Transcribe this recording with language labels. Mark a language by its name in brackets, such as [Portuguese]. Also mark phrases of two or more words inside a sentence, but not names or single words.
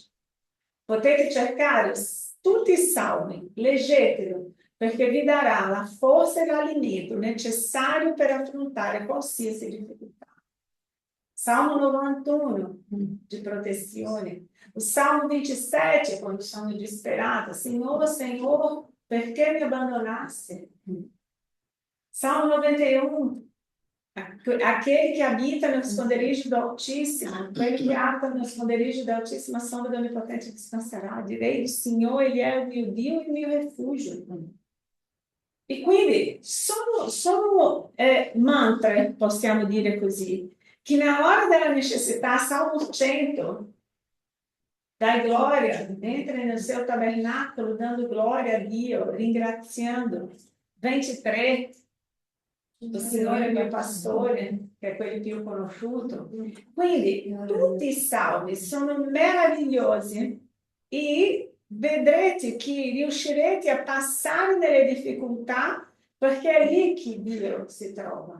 [Italian] Potete cercare tutti i salmi, leggetelo, perché vi darà la forza e l'alimento necessario per affrontare qualsiasi difficoltà. Salmo 91, di protezione. O Salmo 27, quando sono disperata. Signore, Signore, perché mi abbandonaste? Salmo 91. [Portuguese] Aquele que habita no esconderijo do Altíssimo, aquele que habita no esconderijo da Altíssima sombra do Onipotente descansará. [Italian] Direi do Signore, Ele è il mio Dio e il mio rifugio. E quindi sono mantra, possiamo dire così, che [Portuguese] na hora [Italian] della necessità, Salmo 100, dai gloria, [Portuguese] entra no seu tabernáculo, dando glória [Italian] a Dio, ringraziando. 23, o Signore è mio pastore, che è quello più conosciuto. Quindi tutti i salmi sono meravigliosi e vedrete che riuscirete a passare nelle difficoltà perché è lì che Dio si trova.